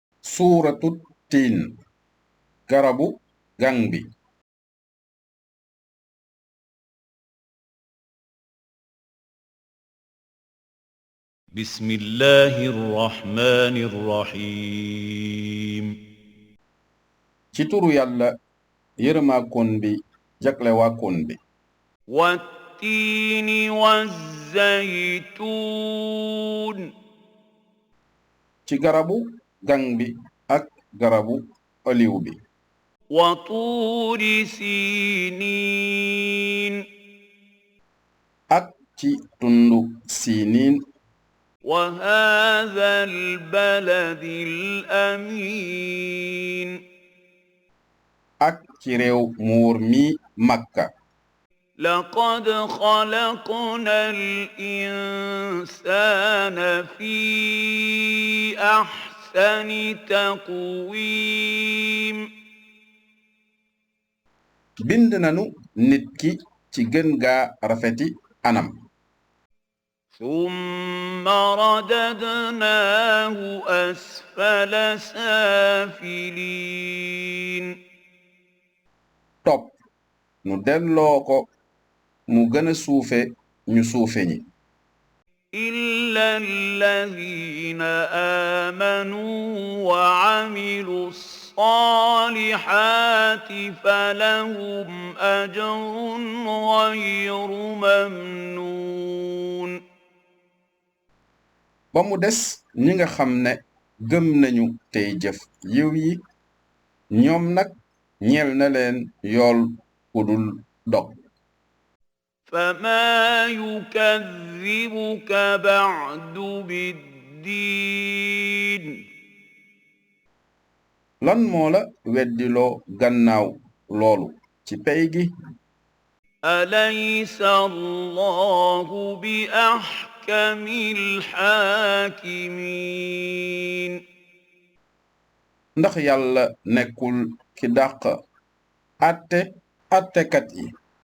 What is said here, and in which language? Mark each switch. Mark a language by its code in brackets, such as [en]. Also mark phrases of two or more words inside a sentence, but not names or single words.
[ar] سورة التين [wo] garabu gang bi [ar] بسم الله الرحمن الرحيم [wo] ci turu yàlla yërëmaakoon bi jaglewaakoon bi [ar] والتين والزيتون [wo] ci garabu gang bi ak garabu oliw bi [ar] وطور سينين [wo] ak ci tundu siiniin [ar] وهذا البلد الأمين [wo] ak ci réew mu wóor mi Makka [ar] لقد خلقنا الإنسان في أحسن تقويم [wo] bind nanu nit ki ci gën gaa rafeti anam [ar] ثم رددناه أسفل سافلين [wo] topp nu delloo ko mu gëna suufe ñu suufe ñi [ar] إلا الذين آمنوا وعملوا الصالحات فلهم أجر غير ممنون [wo] ba mu des ñi nga xam ne gëm nañu tey jëf yiw yi ñoom nag ñeel na leen yool kudul dog [ar] فما يكذبك بعد بالدين [wo] lan moo la weddiloo gannaaw loolu ci pey gi [ar] أليس الله بأحكم الحاكمين [wo] ndax yàlla nekkul ki dàq attekat yi